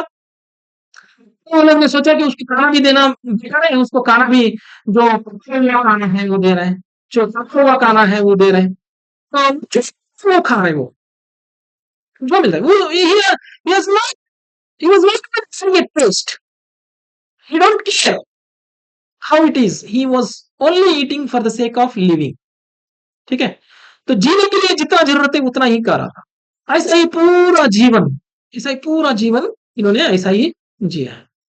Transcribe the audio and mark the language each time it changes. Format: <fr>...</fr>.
<hi>तो वो लोग ने सोचा कि उसको खाना भी देना बेकार है, उसको खाना भी जो खाना है वो दे रहे हैं, जो सरसों का खाना है वो दे रहे हैं, तो वो खा रहे हैं, वो जो मिल रहा है वो</hi> <en>he has not he was not missing a taste. He don't care how it is. He was only eating for the sake of living.</en> <hi>ठीक है, तो जीने के लिए जितना जरूरत है उतना ही कर रहा था। ऐसा ही पूरा जीवन, ऐसा ही पूरा जीवन इन्होंने ऐसा ही जिया है।</hi>